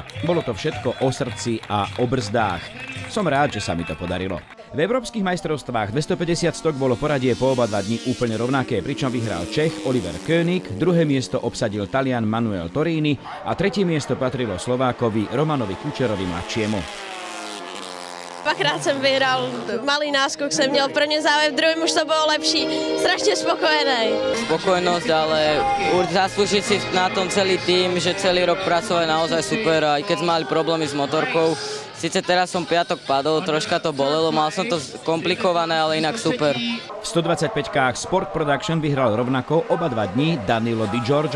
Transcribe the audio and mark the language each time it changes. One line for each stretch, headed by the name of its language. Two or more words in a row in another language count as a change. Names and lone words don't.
Slovak: Bolo to všetko o srdci a o brzdách. Som rád, že sa mi to podarilo. V európskych majstrovstvách 250 stok bolo poradie po oba dva dni úplne rovnaké, pričom vyhral Čech Oliver König, druhé miesto obsadil Talian Manuel Torini a tretie miesto patrilo Slovákovi Romanovi Kučerovi mladšiemu.
Czech: Dvakrát jsem vyhral, malý náskok jsem měl, prvně závěr, v druhém už to bylo lepší, strašně spokojený.
Slovak: Spokojnosť, ale zaslúži si na tom celý tým, že celý rok pracovali naozaj super a aj keď sme mali problémy s motorkou, síce teraz som piatok padol, troška to bolelo, mal som to komplikované, ale inak super. V 125kách Sport Production vyhral rovnako oba dva dní Danilo Di Giorgio.